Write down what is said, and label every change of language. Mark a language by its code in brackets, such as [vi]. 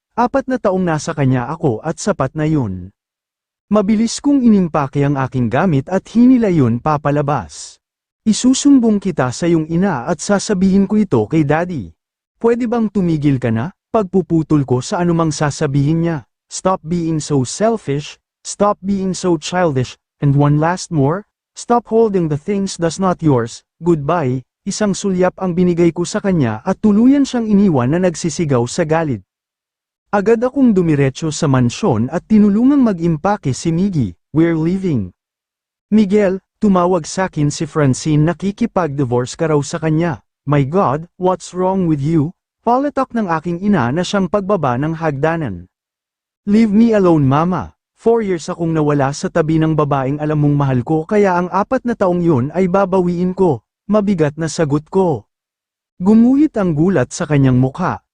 [tl] 4 na taong nasa kanya ako at sapat na yun. Mabilis kong inimpake ang aking gamit at hinila yun papalabas. Isusumbong kita sa iyong ina at sasabihin ko ito kay daddy. Pwede bang tumigil ka na? Pagpuputol ko sa anumang sasabihin niya. [en] Stop being so selfish, stop being so childish, and one last more, stop holding the things that's not yours, goodbye. [tl] Isang sulyap ang binigay ko sa kanya at tuluyan siyang iniwan na nagsisigaw sa galit. Agad akong dumiretso sa mansyon at tinulungang mag-impake si Miggy, [en] we're leaving. [tl] Miguel, tumawag sakin si Francine nakikipag-divorce ka raw sa kanya. [en] My God, what's wrong with you? [tl] Palatak ng aking ina na siyang pagbaba ng hagdanan. [en] Leave me alone mama. [tl] 4 years akong nawala sa tabi ng babaeng alam mong mahal ko kaya ang 4 na taong yun ay babawiin ko. Mabigat na sagot ko. Gumuhit ang gulat sa kanyang mukha.